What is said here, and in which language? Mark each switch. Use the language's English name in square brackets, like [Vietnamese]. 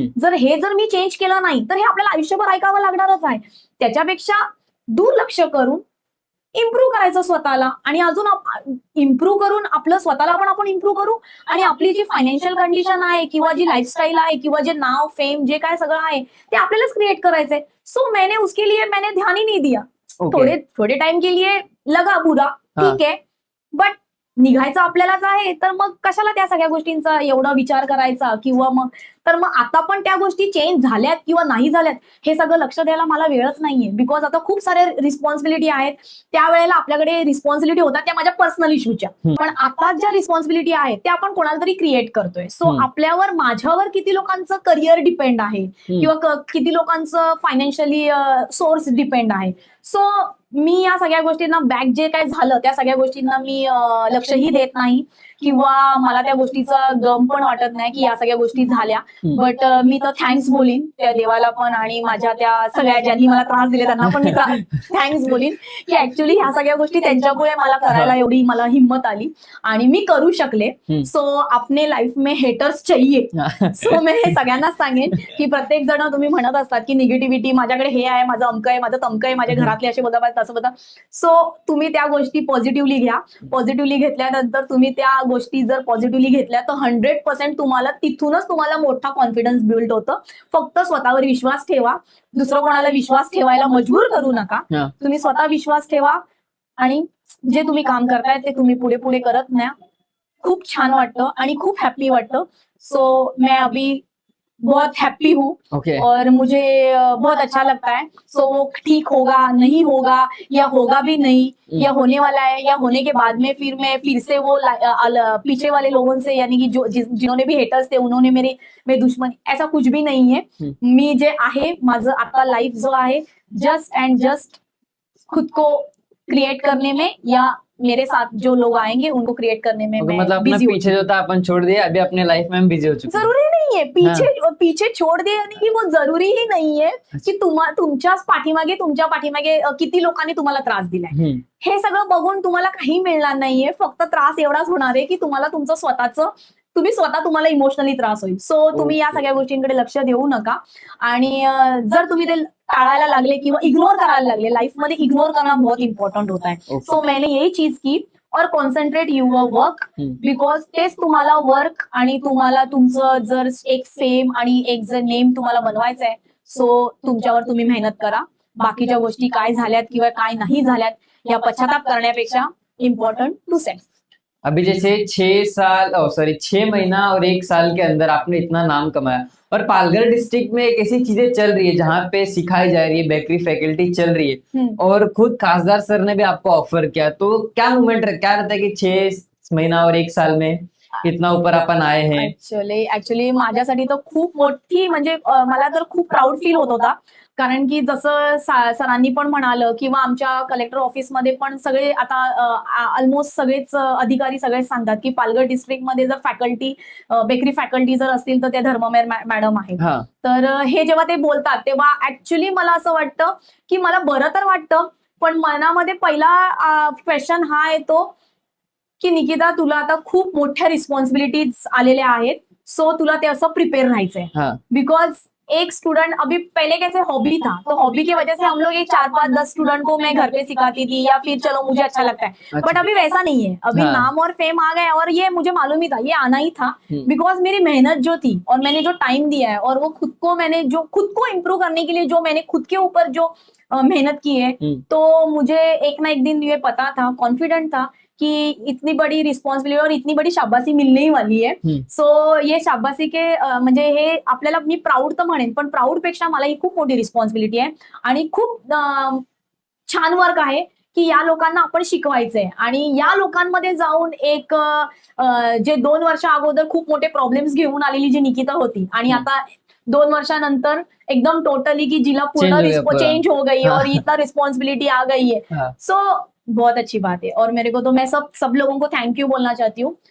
[Marathi] जर मी चेंज केलं नाही तर हे आपल्याला आयुष्यभर ऐकावं लागणारच आहे. त्याच्यापेक्षा दुर्लक्ष करून इम्प्रूव्ह करायचं स्वतःला, आणि अजून इम्प्रूव्ह करून आपलं स्वतःला पण आपण इम्प्रूव्ह करू, आणि आपली जी फायनान्शियल कंडिशन आहे किंवा जी लाईफस्टाईल आहे किंवा जे नाव फेम जे काय सगळं आहे ते आपल्यालाच क्रिएट करायचंय. [Hindi] सो उसके लिए मैंने ध्यान ही नहीं दिया. थोडे टाइम के लिए लगा बुरा, [Marathi] ठीक आहे, बट निघायचं आपल्यालाच आहे, तर मग कशाला त्या सगळ्या गोष्टींचा एवढा विचार करायचा, किंवा मग आता पण त्या गोष्टी चेंज झाल्यात किंवा नाही झाल्यात हे सगळं लक्ष द्यायला मला वेळच नाहीये. बिकॉज आता खूप सारे रिस्पॉन्सिबिलिटी आहेत. त्यावेळेला आपल्याकडे रिस्पॉन्सिबिलिटी होता त्या माझ्या पर्सनल इश्यूच्या, पण आता ज्या रिस्पॉन्सिबिलिटी आहेत त्या आपण कोणाला तरी क्रिएट करतोय. सो माझ्यावर किती लोकांचं करिअर डिपेंड आहे किंवा किती लोकांचं फायनान्शियली सोर्स डिपेंड आहे. सो मी या सगळ्या गोष्टींना बॅक जे काय झालं त्या सगळ्या गोष्टींना मी लक्षही देत नाही, किंवा मला त्या गोष्टीचा गम पण वाटत नाही की या सगळ्या गोष्टी झाल्या. बट मी तर थँक्स बोलीन त्या देवाला पण, आणि माझ्या त्या सगळ्या ज्यांनी मला त्रास दिले त्यांना पण मी थँक्स बोलीन की ऍक्च्युली ह्या सगळ्या गोष्टी त्यांच्यामुळे मला करायला एवढी मला हिंमत आली आणि मी करू शकले. [Hindi] सो अपने लाईफ में हेटर्स चाहिए. [Marathi] सो मी हे सगळ्यांनाच सांगेन की प्रत्येक जण तुम्ही म्हणत असतात की निगेटिव्हिटी, माझ्याकडे हे आहे, माझं अमक आहे, माझं तमक आहे, माझ्या घरातले असे बोलतात, तसं बोलतात. सो तुम्ही त्या गोष्टी पॉझिटिव्हली घ्या. पॉझिटिव्हली घेतल्यानंतर तुम्ही त्या गोष्टी जर पॉझिटिव्हली घेतल्या तर 100% तुम्हाला तिथूनच तुम्हाला मोठा कॉन्फिडन्स बिल्ड होतं. फक्त स्वतःवर विश्वास ठेवा, दुसरं कोणाला विश्वास ठेवायला मजबूर करू नका. तुम्ही स्वतः विश्वास ठेवा आणि जे तुम्ही काम करताय ते तुम्ही पुढे पुढे करत न्या. खूप छान वाटतं आणि खूप हॅप्पी वाटतं. [Hindi] सो मैं अभी बहुत हैप्पी हूँ और मुझे बहुत अच्छा लगता है. सो वो ठीक होगा, नहीं होगा, या होगा भी नहीं, या होने वाला है, या होने के बाद में मैं फिर से वो पीछे वाले लोगों से, यानी कि जिन्होंने भी हेटर्स थे उन्होंने मेरे दुश्मनी, ऐसा कुछ भी नहीं है. [Marathi] मी जे आहे माझं आता लाईफ जो आहे [Hindi] जस्ट अँड जस्ट खुद को क्रिएट करने में, या मेरे साथ जो लोग आएंगे उनको क्रिएट करने में मैं मतलब अपना बिजी पीछे जो था अपन छोड़ दिया, अभी अपने लाइफ में हम बिजी हो चुके हैं. जरूरी नहीं है पीछे छोड़ दे, यानी कि वो जरूरी ही [Marathi] नाही आहे की तुमच्याच पाठीमागे किती लोकांनी तुम्हाला त्रास दिलाय. हे सगळं बघून तुम्हाला काही मिळणार नाहीये. फक्त त्रास एवढाच होणार आहे की तुम्हाला तुमचं तुम्हाला इमोशनली त्रास होईल. सो तुम्ही या सगळ्या गोष्टींकडे लक्ष देऊ नका. आणि जर तुम्ही ते टाळायला लागले किंवा इग्नोर करायला लागले, लाईफ मध्ये [Hindi] इग्नोर करना बहुत इंपॉर्टंट होता है. सो मैंने यही चीज की, और [English] concentrate your work, [Marathi] बिकॉज तेच तुम्हाला वर्क आणि तुम्हाला तुमचं जर एक फेम आणि एक जर नेम तुम्हाला बनवायचं आहे, सो तुमच्यावर तुम्ही मेहनत करा. बाकीच्या गोष्टी काय झाल्यात किंवा काय नाही झाल्यात या पश्चाताप करण्यापेक्षा [English] Important to self. [Hindi] अभी जैसे 6 महीना और 1 साल के अंदर आपने इतना नाम कमाया, और पालघर डिस्ट्रिक्ट में एक ऐसी चीजें चल रही है जहाँ पे सिखाई जा रही है, बेकरी फैकल्टी चल रही है, और खुद खासदार सर ने भी आपको ऑफर किया, तो क्या मूवमेंट क्या रहता है कि 6 महीना और 1 साल में इतना ऊपर आपण आए हैं? [Marathi] ऍक्च्युली माझ्यासाठी तर खूप मोठी, म्हणजे मला तर खूप प्राऊड फील होत होता. कारण की जसं सरांनी पण म्हणालं किंवा आमच्या कलेक्टर ऑफिसमध्ये पण सगळे आता ऑलमोस्ट सगळेच अधिकारी सगळेच सांगतात की पालघर डिस्ट्रिक्टमध्ये जर फॅकल्टी, बेकरी फॅकल्टी जर असतील तर त्या धर्ममेर मॅडम आहेत. तर हे जेव्हा ते बोलतात तेव्हा ऍक्च्युली मला असं वाटतं की मला बरं तर वाटतं, पण मनामध्ये पहिला क्वेश्चन हा येतो की निकिता, तुला आता खूप मोठ्या रिस्पॉन्सिबिलिटीज आलेल्या आहेत. सो तुला ते असं प्रिपेअर राहायचंय. [Hindi] बिकॉज एक स्टूडेंट अभी पहले कैसे हॉबी था, तो हॉबी की वजह से हम लोग एक 4, 5, 10 स्टूडेंट को मैं घर पे सिखाती थी, या फिर चलो मुझे अच्छा लगता है. बट अभी वैसा नहीं है. अभी नाम और फेम आ गया, और ये मुझे मालूम ही था, ये आना ही था. बिकॉज मेरी मेहनत जो थी और मैंने जो टाइम दिया है, और वो खुद को इम्प्रूव करने के लिए जो मैंने खुद के ऊपर जो मेहनत की है, तो मुझे एक ना एक दिन ये पता था, कॉन्फिडेंट था कि इतनी बड़ी रिस्पॉन्सिबिलिटी और इतनी बड़ी शाबाशी मिलने ही वाली है. सो ये शाबाशी के [Marathi] म्हणजे हे आपल्याला, मी प्राऊड तर म्हणेन, पण प्राऊड पेक्षा मला ही खूप मोठी रिस्पॉन्सिबिलिटी आहे आणि खूप छान वर्क आहे की या लोकांना आपण शिकवायचंय. आणि या लोकांमध्ये जाऊन एक जे 2 वर्षा अगोदर खूप मोठे प्रॉब्लेम्स घेऊन आलेली जी निकिता होती, आणि आता 2 वर्षानंतर एकदम टोटली की जिला पूर्ण चेंज [Hindi] हो गई और इतना रिस्पॉन्सिबिलिटी आ गई है. सो बहुत अच्छी बात है. और मेरे को तो मैं सब लोगों को थैंक यू बोलना चाहती हूँ,